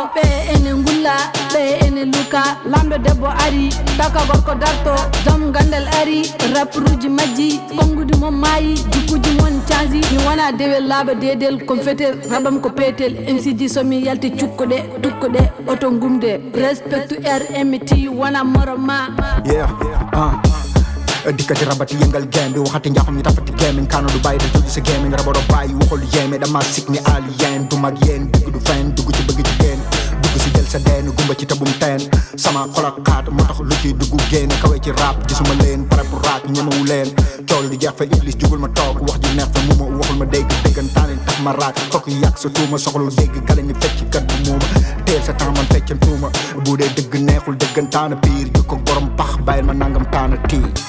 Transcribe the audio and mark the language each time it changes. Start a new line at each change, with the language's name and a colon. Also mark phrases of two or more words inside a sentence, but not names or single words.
Fula: Ɓe ene ngulla, ɓe ene luka. Lamɗo debbo ari, taka gorko darto. Jom gandal ari, rapuruji majji. Kongudu mo maayi, jikkuji mon changi. Mi wona dewel laaɓa dedel, kom fete rabam ko petel. M C ji so mi yalte cukkuɗe, tukkuɗe, oto ngumde.
English: Respect to R M T,
Fula: wona moro ma.
English: Yeah, uh.
Wolof: Dikkati rabati yengal game, bi waxati njaaxum ñu tafati game, en kano du bàyyi da joju sa game, en raboro bàyyi waxul yeme, dama sik ni alien, du mag yeen, digg du fen, dugg ci bëgg ci génn, dugg ci jël sa deen, gumba ci tabum teen, sama xol ak xaat, moo tax lu ci dugg génn, kawe ci rap, gisuma leen,
French: pare pour
Wolof: raak, ñemewu leen, coow lu du jeex fa iblis, jugul ma toog, wax ju neex fa mu ma, waxul ma dégg, déggantaane tax ma raak, kooku yàq sa tuuma, soxlu dégg, gale ni fecc kat bu muuma, teel sa temps man feccan tuuma, bu dee dëgg neexul dëggantaane pire, ju ko borom pax, bàyyil ma nangam taana tii.